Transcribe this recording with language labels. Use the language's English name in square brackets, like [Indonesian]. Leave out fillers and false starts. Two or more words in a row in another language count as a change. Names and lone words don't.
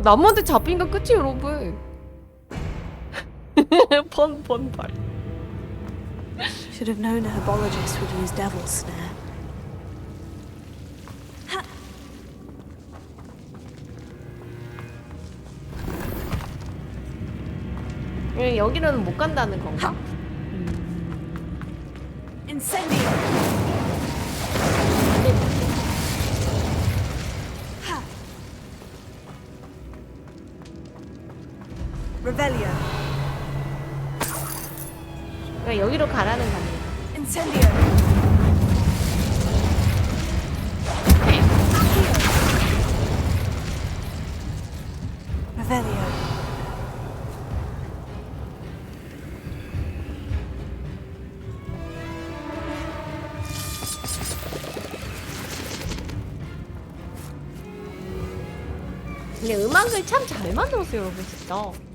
[Korean] 남한테 잡힌가 끝이 여러분. 번. [English] Should have known a herbologist would use devil's snare. [Korean] 여기로는 못 간다는 건가? [Latin] Incendio. Revelio. [Korean] 그러니까 여기로 가라는 거네. [Latin] Incendio. Revelio. [Korean] 근데 음악을 참 잘 만들었어요 여러분 진짜.